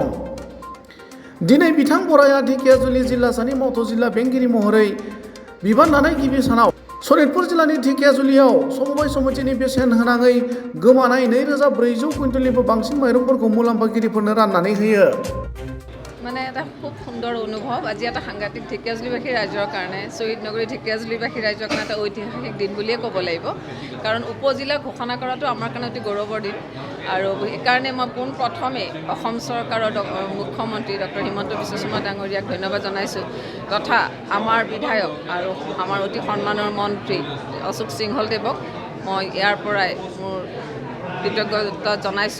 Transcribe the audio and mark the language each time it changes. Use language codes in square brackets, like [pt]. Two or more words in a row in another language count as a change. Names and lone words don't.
[brx] दिनै बिथां बराया ढेकियाजुलि जिल्लासानि मावथ' जिल्ला बेंगिरि महरै बिबान लानाय गिबि सानाव सनितपुर जिल्लानि ढेकियाजुलियाव समबाय समितिनि बेसेन होनाङै गोमानाय 2400 कुइन्टेलनिबो बांसिन माइरंफोरखौ मुलाम्फागिरिफोरनो राननानै होयो। [as] মানে এটা খুব সুন্দৰ অনুভৱ। আজি এটা সাংঘাতিক ঢেকিয়াজুলিবাসী ৰাইজৰ কাৰণে, শ্বহীদ নগৰী ঢেকিয়াজুলিবাসী ৰাইজৰ কাৰণে এটা ঐতিহাসিক দিন বুলিয়ে ক'ব লাগিব। কাৰণ উপজিলা ঘোষণা কৰাটো আমাৰ কাৰণে অতি গৌৰৱৰ দিন। আৰু সেইকাৰণে মই পোনপ্ৰথমে অসম চৰকাৰৰ মুখ্যমন্ত্ৰী ডক্টৰ হিমন্ত বিশ্ব শৰ্মা ডাঙৰীয়াক ধন্যবাদ জনাইছোঁ, তথা আমাৰ বিধায়ক আৰু আমাৰ অতি সন্মানৰ মন্ত্ৰী অশোক সিংহলদেৱক মই ইয়াৰ পৰাই মোৰ কৃতজ্ঞতা জনাইছোঁ।